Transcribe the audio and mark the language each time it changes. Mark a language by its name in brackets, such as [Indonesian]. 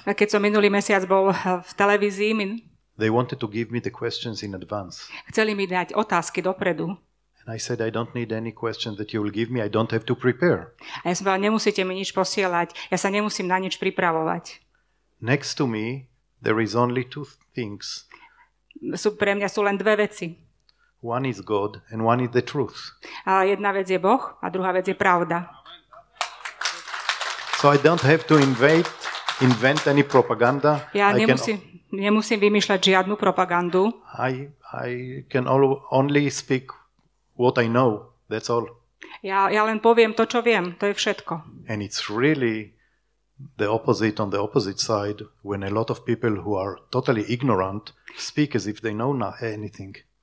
[Slovak] A keď som minulý mesiac bol v televízii, [English] they wanted to give me the questions in advance. [Slovak] Chceli mi dať otázky dopredu. [English] And I said, I don't need any question that you will give me. I don't have to prepare. [Slovak] A ja som povedal, nemusíte mi nič posielať. Ja sa nemusím na nič pripravovať. [English] Next to me, there is only two things. [Slovak] Pre mňa sú len dve veci. [English] One is God and one is the truth. [Slovak] A jedna vec je Boh a druhá vec je pravda. [English] So I don't have to invent any propaganda. [Slovak] Ja nemusím vymýšľať žiadnu propagandu. [English] I can only speak what I know. That's all. [Slovak] Ja len poviem to, čo viem. To je všetko. [English] And it's really the opposite on the opposite side when a lot of people who are totally ignorant speak as if they know anything.